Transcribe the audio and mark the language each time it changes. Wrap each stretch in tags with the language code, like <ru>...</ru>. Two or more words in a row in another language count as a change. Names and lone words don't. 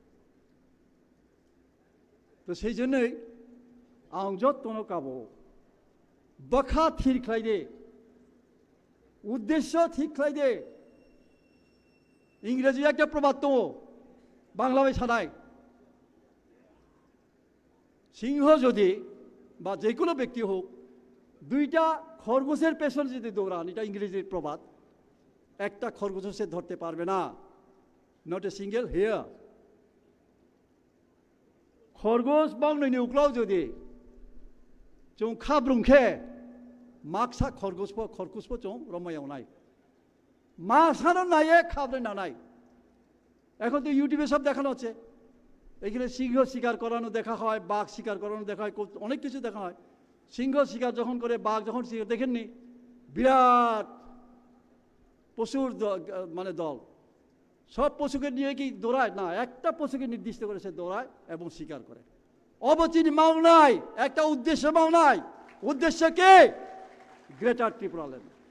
<bn>তো সেই জন্যই</bn> <trp>আং যত্ন কাবো বখা থির খাইদে</trp> <bn>উদ্দেশ্য ঠিক খাইদে ইংরেজি একটা প্রবাদ তো বাংলা ভাষা নাই সিংহ যদি বা যে কোনো ব্যক্তি হোক দুইটা খরগোশের পেছনে যদি দৌড়ান এটা ইংরেজির প্রবাদ একটা খরগোশ সে ধরতে পারবে না</bn> <en>not a single hare</en> <trp>খরগোশ বাংলানি উকলাও যদি जों खाब्रुंखे माक्सा खरगोशफोर जों रमायाव नाय मासानो नाये खाब्रेना नाय</trp> <bn>এখন তো ইউটিউবে সব দেখানো হচ্ছে এখানে সিংহ শিকার করানো দেখা হয় বাঘ শিকার করানো দেখা হয় অনেক কিছু দেখা হয় সিংহ শিকার যখন করে বাঘ যখন শিকার দেখেননি বিরাট পশুর মানে দল সব পশুকে নিয়ে কি দৌড়ায় না একটা পশুকে নির্দিষ্ট করে সে দৌড়ায় এবং শিকার করে অবচিন মাও নাই একটা উদ্দেশ্য মাও নাই উদ্দেশ্য কে গ্রেটার ত্রিপুরা ল্যান্ড</bn>